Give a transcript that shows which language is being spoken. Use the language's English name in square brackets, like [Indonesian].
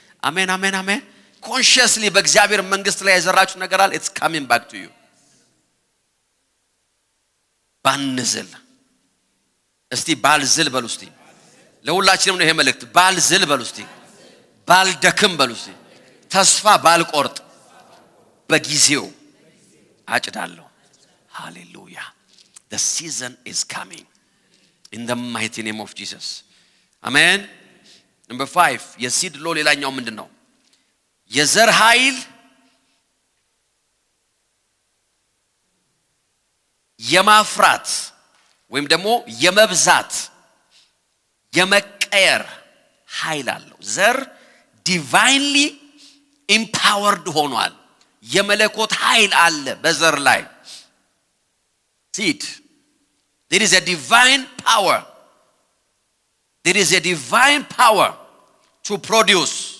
[Amharic] አሜን አሜን አሜን። consciously በእግዚአብሔር መንግስት ላይ የዘራችሁ ነገር አለ። [English] it's coming back to you. [Amharic] ባንዝል እስቲ ባልዝል በሉ እስቲ። ለሁላችንም ነው ይሄ መልእክት። ባልዝል በሉ እስቲ። ባልደክም በሉ እስቲ። ተስፋ ባልቆርጥ በጊዜው አጭዳለሁ። ሃሌሉያ። [English] The season is coming in the mighty name of Jesus. Amen. [Amharic] Number 5 የሲድ ሎ ሌላኛው ምንድነው? የዘር ኃይል የማፍራት ወይም ደግሞ የመብዛት የመቀየር ኃይል አለው። ዘር divinely empowered ሆኗል። የመለኮት ኃይል አለ በዘር ላይ። [English] seed, there is a divine power. There is a divine power to produce.